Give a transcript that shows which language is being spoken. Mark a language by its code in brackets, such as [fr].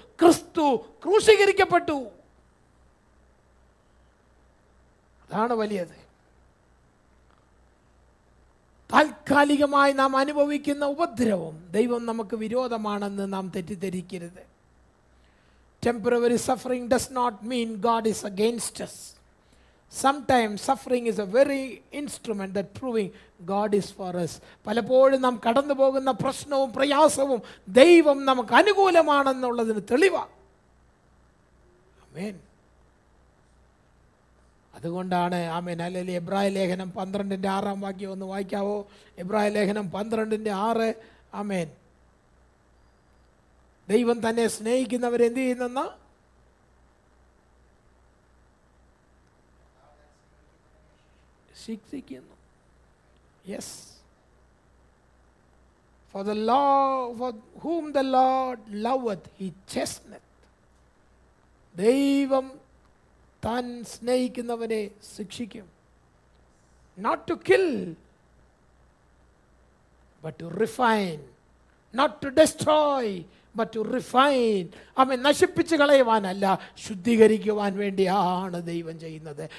[ml] ക്രിസ്തു ക്രൂശീകരിക്കപ്പെട്ടു. അതാണ് വലിയത്. താൽക്കാലികമായി നാം അനുഭവിക്കുന്ന ഉപദ്രവം ദൈവം നമുക്ക് വിരോധമാണെന്ന് നാം തെറ്റിദ്ധരിക്കരുത്. [en] Temporary suffering does not mean God is against us. Sometimes suffering is a very instrument that proving God is for us. [ml] പലപ്പോഴും നാം കടന്നു പോകുന്ന പ്രശ്നവും പ്രയാസവും ദൈവം നമുക്ക് അനുകൂലമാണെന്നുള്ളതിന് തെളിവാണ്. ആമേൻ. അതുകൊണ്ടാണ് ഹല്ലേലൂയ എബ്രായ ലേഖനം 12:6 ഒന്ന് വായിക്കാവോ? എബ്രായ ലേഖനം 12:6. ആമേൻ. ദൈവം തന്നെ സ്നേഹിക്കുന്നവരെ എന്ത് ചെയ്യുന്നെന്ന്? ശിക്ഷിക്കുന്നു. Yes. [en] For whom the Lord loveth he chasteneth. [ml] ദൈവം താൻ സ്നേഹിക്കുന്നവനെ ശിക്ഷിക്കും. [en] Not to kill but to refine. Not to destroy but to refine. [ml] നശിപ്പിച്ച് കളയുവാനല്ല, ശുദ്ധീകരിക്കുവാൻ വേണ്ടിയാണ് ദൈവം ചെയ്യുന്നത്.